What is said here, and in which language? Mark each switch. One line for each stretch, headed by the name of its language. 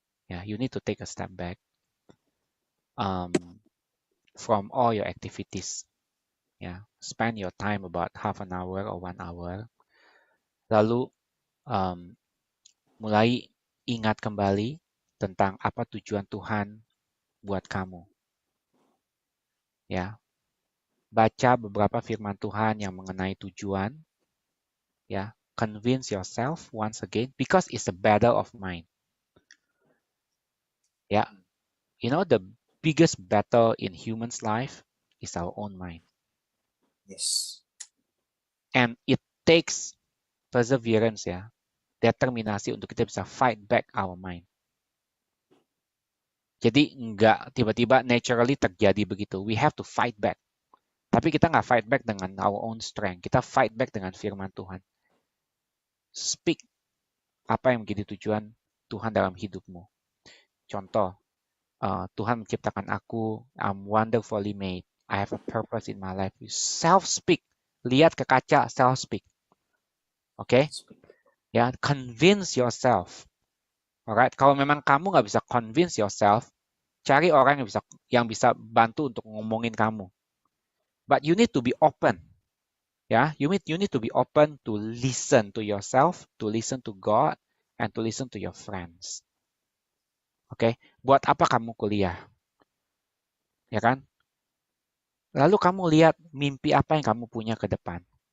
English: Ya, you need to take a step back from all your activities. Ya, spend your time about half an hour or 1 hour.
Indonesian: Lalu mulai ingat kembali tentang apa tujuan Tuhan buat kamu. Ya. Baca beberapa firman Tuhan yang mengenai tujuan.
English: Ya, convince yourself once again because it's a battle of mind. Ya. You know the biggest battle in human's life is our own mind. Yes. And it takes perseverance ya.
Indonesian: Determinasi untuk kita bisa
English: fight back our mind.
Indonesian: Jadi nggak tiba-tiba naturally terjadi begitu.
English: We have to fight back.
Indonesian: Tapi kita nggak fight back dengan
English: our own strength.
Indonesian: Kita fight back dengan firman Tuhan. Speak apa yang menjadi tujuan Tuhan dalam hidupmu. Contoh, Tuhan menciptakan aku,
English: I'm wonderfully made. I have a purpose in my life.
Indonesian: Self-speak. Lihat ke kaca, self-speak. Oke?
English: Ya, convince yourself.
Indonesian: Alright, kalau memang kamu nggak bisa
English: convince yourself,
Indonesian: cari orang yang bisa bantu untuk ngomongin kamu.
English: But you need to be open. Ya, you need to be open to listen to yourself, to listen to God, and to listen to your friends.
Indonesian: Oke, buat apa kamu kuliah? Ya kan? Lalu kamu lihat mimpi apa yang kamu punya ke depan.